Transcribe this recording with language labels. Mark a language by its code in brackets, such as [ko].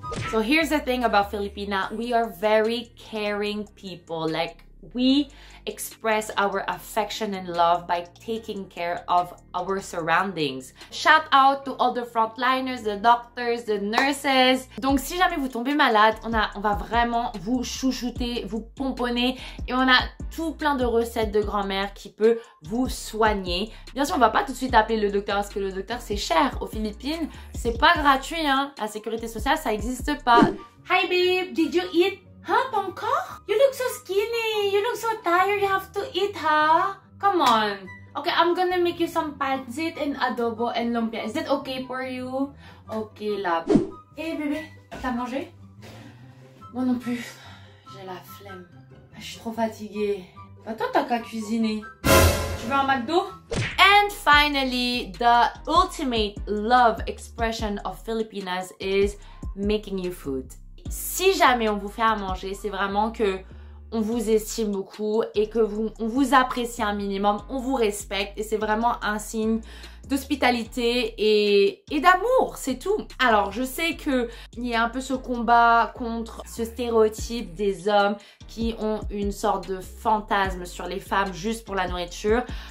[en] So here's the thing about Filipina, we are very caring people. Like, we express our affection and love by taking care of our surroundings. Shout out to all the frontliners, the doctors, the nurses. [fr] Donc si jamais vous tombez malade, on va vraiment vous chouchouter, vous pomponner et on a tout plein de recettes de grand-mère qui peut vous soigner. Bien sûr, on va pas tout de suite appeler le docteur parce que le docteur c'est cher. Aux Philippines, c'est pas gratuit, hein. La sécurité sociale, ça existe pas. [en] Hi babe, did you eat? Huh, [fr] pas encore? [en] You look so skinny. You look so tired. You have to eat, huh? Come on. Okay, I'm gonna make you some pancit and adobo and lumpia. Is that okay for you? Okay, love. [fr] Hey, bébé, t'as mangé? Moi non plus. J'ai la flemme. Je suis trop fatiguée. Bah, toi, t'as qu'à cuisiner. Tu veux un McDo? [en] And finally, the ultimate love expression of Filipinas is making you food. [fr] Si jamais on vous fait à manger, c'est vraiment que on vous estime beaucoup et que on vous apprécie un minimum, on vous respecte et c'est vraiment un signe d'hospitalité et d'amour, c'est tout. Alors, je sais qu'il y a un peu ce combat contre ce stéréotype des hommes qui ont une sorte de fantasme sur les femmes juste pour la nourriture.